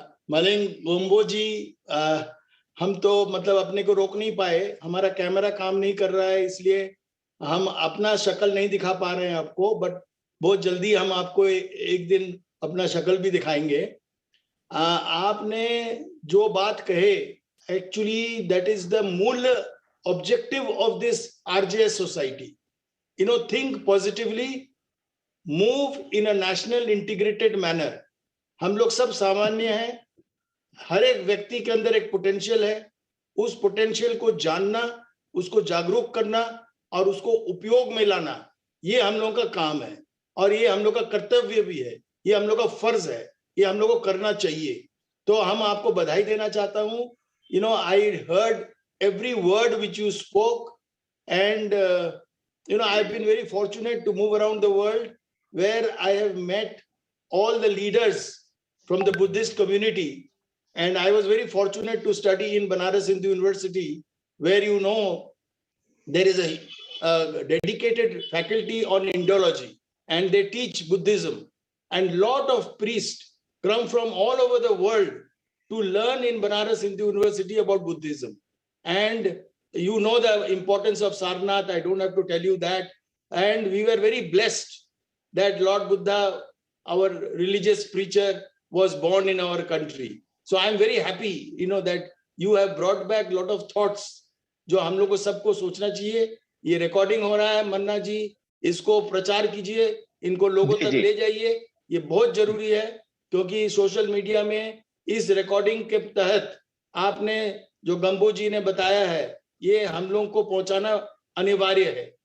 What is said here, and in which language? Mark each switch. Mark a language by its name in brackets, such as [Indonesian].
[Hindi] Mulling Gombu जी, हम तो मतलब अपने को रोक नहीं पाए, हमारा कैमरा काम नहीं कर रहा है, इसलिए हम अपना शक्ल नहीं दिखा पा रहे हैं आपको, बट बहुत जल्दी हम आपको एक दिन अपना शक्ल भी दिखाएंगे। आपने जो बात कहे, [English] Actually that is the मूल objective of this RJS society. You know, think positively, move in a national integrated manner. [Hindi] हम लोग सब सामान्य हैं, हर एक व्यक्ति के अंदर एक पोटेंशियल है, उस पोटेंशियल को जानना, उसको जागरूक करना और उसको उपयोग में लाना, ये हम लोगों का काम है और ये हम लोग का कर्तव्य भी है, ये हम लोग का फर्ज है, ये हम लोग को करना चाहिए। तो हम आपको बधाई देना चाहता हूँ। [English] You know, I heard every word which you spoke, and you know, I've been very fortunate to move around the world. where I have met all the leaders from the Buddhist community. And I was very fortunate to study in Banaras Hindu University, where there is a dedicated faculty on Indology, and they teach Buddhism. And lot of priests come from all over the world to learn in Banaras Hindu University about Buddhism. And you know the importance of Sarnath, I don't have to tell you that. And we were very blessed that Lord Buddha, our religious preacher, was born in our country. So I'm very happy, that you have brought back a lot of thoughts [Hindi] जो हम लोग को सबको सोचना चाहिए. ये recording हो रहा है, मन्ना जी, इसको प्रचार कीजिए, इनको लोगों तक ले जाइए. ये बहुत जरूरी है, क्योंकि सोशल मीडिया में इस रिकॉर्डिंग के तहत आपने जो गंबो जी ने बताया है, ये हम लोगों को पहुंचाना अनिवार्य है.